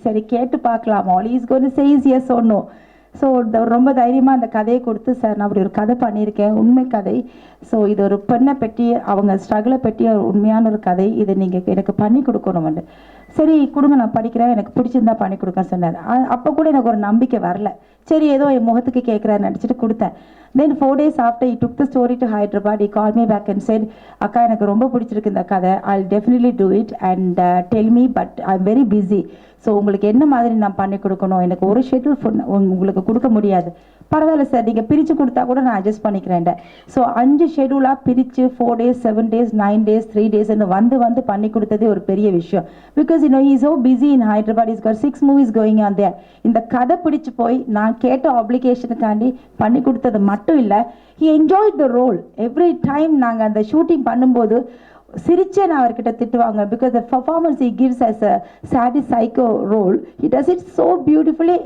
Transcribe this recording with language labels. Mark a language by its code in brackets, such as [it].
[ta] சரி கேட்டு பார்க்கலாம், [en] All is going to say is yes or no. [ta] So ரொம்ப தைரியமாக அந்த கதையை கொடுத்து, சார் நான் அப்படி ஒரு கதை பண்ணியிருக்கேன், உண்மை கதை. ஸோ இது ஒரு பெண்ணை பற்றி, அவங்க ஸ்ட்ரகிளை பற்றி ஒரு உண்மையான ஒரு கதை, இதை நீங்கள் எனக்கு பண்ணி கொடுக்கணும்னு. சரி கொடுங்க நான் படிக்கிறேன், எனக்கு பிடிச்சிருந்தா பண்ணி கொடுக்கன்னு சொன்னார். அப்போ கூட எனக்கு ஒரு நம்பிக்கை வரல. சரி ஏதோ என் முகத்துக்கு கேட்குறாரு நினச்சிட்டு கொடுத்தேன். [en] then 4 days after he took the story to Hyderabad, he called me back and said, [ta] அக்கா எனக்கு ரொம்ப பிடிச்சிருக்கு இந்த கதை, [en] I'll definitely do it and tell me, but I'm very busy. [ta] So உங்களுக்கு என்ன மாதிரி நான் பண்ணி கொடுக்கணும், எனக்கு ஒரு ஷெட்யூல் உங்களுக்கு கொடுக்க முடியாது. பரவாயில்ல சார், நீங்கள் பிரித்து கொடுத்தா கூட நான் அட்ஜஸ்ட் பண்ணிக்கிறேன். ஸோ 5 ஷெட்யூலாக பிரித்து 4 days, 7 days, 9 days, 3 days வந்து பண்ணி கொடுத்ததே ஒரு பெரிய விஷயம். [en] Because he is so busy in Hyderabad, he's got 6 movies going on there. [ta] இந்த கதை பிடிச்சு போய் நான் கேட்ட ஆப்ளிகேஷனுக்காண்டி பண்ணி கொடுத்தது மட்டும் இல்லை, [en] he enjoyed the role. every time [ta] நாங்கள் அந்த ஷூட்டிங் பண்ணும்போது சிரிச்சே நான் அவர்கிட்ட திட்டுவாங்க. [en] Because the performance he gives as a sadist psycho role, he does it so beautifully.